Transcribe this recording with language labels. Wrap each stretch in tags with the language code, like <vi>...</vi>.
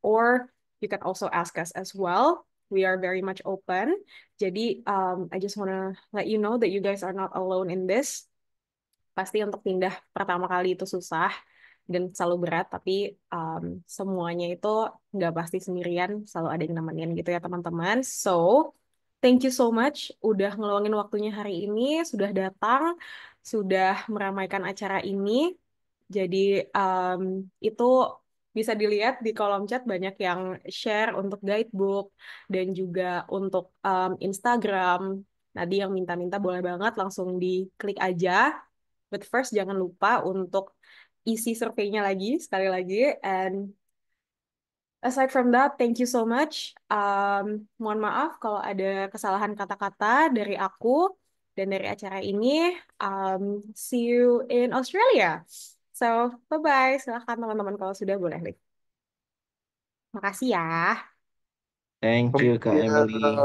<en>Or you can also ask us as well. We are very much open.</en> <id>Jadi</id> <en>I just wanna let you know that you guys are not alone in this.</en> <id>Pasti untuk pindah pertama kali itu susah dan selalu berat, tapi semuanya itu nggak pasti sendirian, selalu ada yang nemenin gitu ya teman-teman.</id> <en>So, thank you so much</en> <id>udah ngeluangin waktunya hari ini, sudah datang, sudah meramaikan acara ini. Jadi itu bisa dilihat di kolom chat banyak yang share untuk guidebook dan juga untuk Instagram. Tadi yang minta-minta boleh banget langsung diklik aja.</id> <en>But first</en> <id>jangan lupa untuk isi surveinya lagi sekali lagi.</id> <en>And aside from that, thank you so much.</en> <id>Mohon maaf kalau ada kesalahan kata-kata dari aku dan dari acara ini.</id> <en>See you in Australia. So, bye-bye.</en> <id>Silahkan teman-teman kalau sudah boleh. Makasih ya.</id> <en>Thank you Kak Emily.</en>